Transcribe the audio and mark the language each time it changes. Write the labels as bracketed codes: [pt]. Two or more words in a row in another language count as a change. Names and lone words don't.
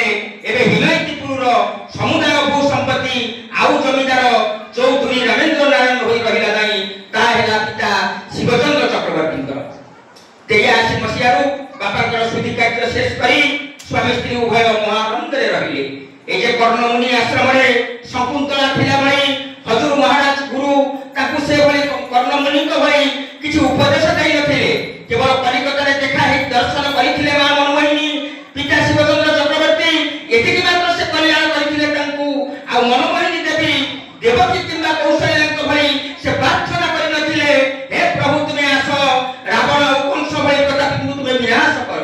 [or] ଏବେ ହିମାୟିତପୁରର ସମୁଦାୟ ଭୂ ସମ୍ପତ୍ତି ଆଉ ଜମିଦାର ଚୌଧୁରୀ ରାମେନ୍ଦ୍ର ନାରାୟଣ ହୋଇ ରହିଲା ନାହିଁ, ତାହା ହେଲା ପିତା ଶିବଚନ୍ଦ୍ର ଚକ୍ରବର୍ତ୍ତୀଙ୍କର। 83 ମସିହାରୁ ବାପାଙ୍କର ଶୁଦ୍ଧି କାର୍ଯ୍ୟ ଶେଷ କରି ସ୍ୱାମୀ ସ୍ତ୍ରୀ ଉଭୟ ମହାନନ୍ଦରେ ରହିଲେ। ଏଇ ଯେ କର୍ଣ୍ଣମୁନି ଆଶ୍ରମେ ଶକୁନ୍ତଳା ଥିଲା ଭଳି ହଜୁର ମହାରାଜ ଗୁରୁ ତାକୁ ସେଭଳି କର୍ଣ୍ଣମୁନିଙ୍କ ଭଳି କିଛି ଉପଦେଶ ଦେଇନଥିଲେ। କେବଳ କଲିକତାରେ ଦେଖା ହେଇ ଦର୍ଶନ କରିଥିଲେ ମା ମନମୋହିନୀ, ପିତା ଶିବଚନ୍ଦ୍ର ଚକ୍ରବର୍ତ୍ତୀ, ଏତିକି ମାତ୍ର ସେ କଲ୍ୟାଣ କରିଥିଲେ ତାଙ୍କୁ। ଆଉ ମନମୋହିନୀ ଦେବୀ ଦେବକୀ କିମ୍ବା କୌଶଲ୍ୟାଙ୍କ ଭଳି ସେ ପ୍ରାର୍ଥନା କରିନଥିଲେ, ହେ ପ୍ରଭୁ ତୁମେ ଆସ, ରାବଣ ଆଉ କଂସ ଭଳି ପ୍ରତାପଙ୍କୁ ତୁମେ ବିନାଶ କର।